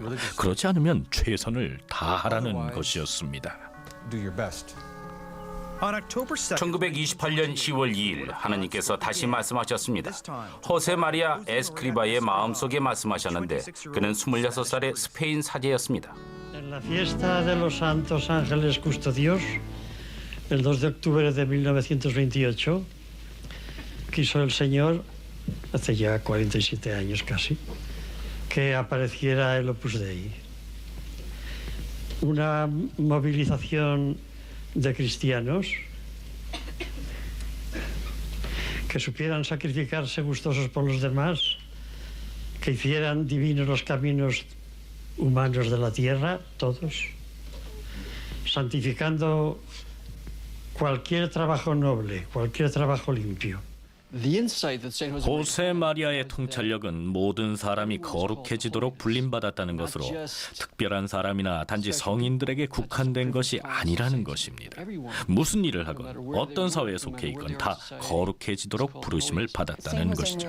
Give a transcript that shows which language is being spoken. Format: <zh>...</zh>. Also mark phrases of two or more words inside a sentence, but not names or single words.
<ko>그렇지 않으면 최선을 다하라는 것이었습니다. 1928년 10월 2일 하나님께서 다시 말씀하셨습니다. 호세 마리아 에스크리바의 마음속에 말씀하셨는데 그는 26살의 스페인 사제였습니다.</ko> <es>En la fiesta de los Santos Ángeles Custodios, el 2 de octubre de 1928, quiso el Señor, hace ya 47 años casi, que apareciera el Opus Dei. Una movilización de cristianos que supieran sacrificarse gustosos por los demás, que hicieran divinos los caminos humanos de la tierra, todos, santificando cualquier trabajo noble, cualquier trabajo limpio.</es> <ko>호세 마리아의 통찰력은 모든 사람이 거룩해지도록 불림받았다는 것으로 특별한 사람이나 단지 성인들에게 국한된 것이 아니라는 것입니다. 무슨 일을 하건 어떤 사회에 속해 있건 다 거룩해지도록 부르심을 받았다는 것이죠.</ko>